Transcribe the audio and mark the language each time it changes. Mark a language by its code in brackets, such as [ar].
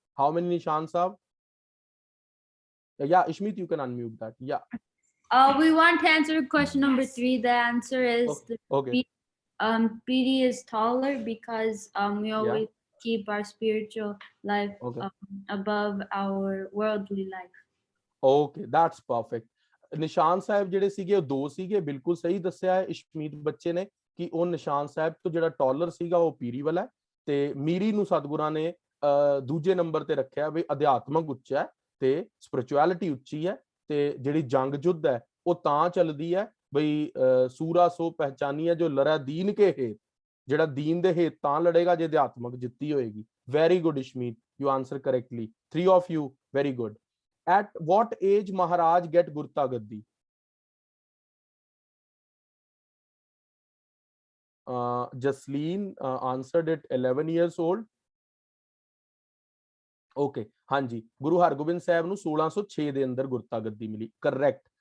[en] How many Nishan Sahib? Yeah, Ishmeet, you can unmute that. Yeah. We want to answer question number 3. The answer is Okay. PD is taller because we always keep our spiritual life above our worldly life. Okay, that's perfect. [pa] Nishan Sahib ਜਿਹੜੇ ਸੀਗੇ ਉਹ 2 ਸੀਗੇ, ਬਿਲਕੁਲ ਸਹੀ ਦੱਸਿਆ ਹੈ ਇਸ਼ਮੀਤ ਬੱਚੇ ਨੇ ਕਿ ਉਹ ਨਿਸ਼ਾਨ ਸਾਹਿਬ ਤੋਂ ਜਿਹੜਾ ਟਾਲਰ ਸੀਗਾ ਉਹ ਪੀਰੀ ਵਾਲਾ, ਤੇ ਮੀਰੀ ਨੂੰ ਸਤਿਗੁਰਾਂ ਨੇ ਦੂਜੇ ਨੰਬਰ ਤੇ ਰੱਖਿਆ ਵੀ ਅਧਿਆਤਮਕ ਉੱਚਾ ਹੈ ਤੇ ਸਪਿਰਚੁਅਲਿਟੀ ਉੱਚੀ ਹੈ ਤੇ ਜਿਹੜੀ ਜੰਗ ਜੁੱਧ ਹੈ ਉਹ ਤਾਂ ਚੱਲਦੀ ਹੈ ਬਈ ਸੂਰਾ ਸੋ ਪਹਿਚਾਨੀ ਹੈ ਜੋ ਲੜਾ ਦੀਨ ਕੇ ਹੇਤ, ਜਿਹੜਾ ਦੀਨ ਦੇ ਹੇਤ ਤਾਂ ਲੜੇਗਾ ਜੇ ਅਧਿਆਤਮਕ ਜਿੱਤੀ ਹੋਏਗੀ। [en] Very good Ishmeet, you answer correctly, 3 of you, very good. At what age Maharaj get Gurta Gaddi? Jasleen answered it 11 years old. [pa] Okay, ਹਾਂਜੀ, ਗੁਰੂ ਹਰਗੋਬਿੰਦ ਸਾਹਿਬ ਨੂੰ 1606 ਦੇ ਅੰਦਰ ਗੁਰਤਾ ਗੱਦੀ ਮਿਲੀ, ਕਰੈਕਟ।